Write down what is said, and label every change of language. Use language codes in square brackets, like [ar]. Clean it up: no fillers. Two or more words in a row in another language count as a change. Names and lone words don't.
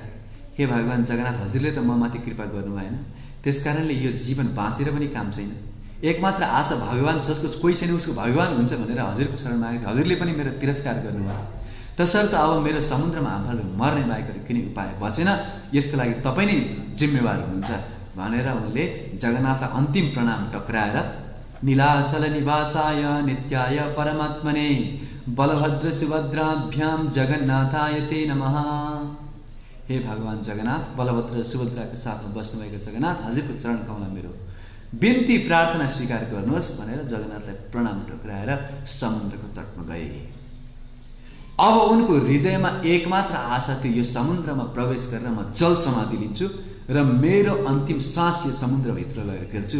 [ne] हे भगवान् जगन्नाथ, हजुरले त म माथि कृपा गर्नु भएन, त्यसकारणले यो जीवन बाँचेर पनि काम छैन। एकमात्र आशा भगवान्, जसको कोही छैन उसको भगवान् हुन्छ भनेर हजुरको शरण मागेको, हजुरले पनि मेरो तिरस्कार गर्नुभयो। तसर्थ अब मेरो समुद्रमा हामफालेर मर्ने बाहेक कुनै उपाय बचेन, यसको लागि तपाईँ नै जिम्मेवार हुनुहुन्छ भनेर उनले जगन्नाथलाई अन्तिम प्रणाम टक्राएर [sa] नीलाचल निवासाय नित्याय परमात्मने बलभद्र सुभद्राभ्याम जगन्नाथाय ते नमः। [ne] हे भगवान् जगन्नाथ, बलभद्र सुभद्राको साथमा बस्नुभएको जगन्नाथ, हजुरको चरण कमलमा मेरो बिन्ती प्रार्थना स्वीकार गर्नुहोस् भनेर जगन्नाथलाई प्रणाम टक्राएर समुद्रको तटमा गए। अब उनको हृदयमा एकमात्र आशा थियो, यो समुद्रमा प्रवेश गरेर म जल समाधि लिन्छु र मेरो अन्तिम सास यो समुद्रभित्र लगेर फेर्छु।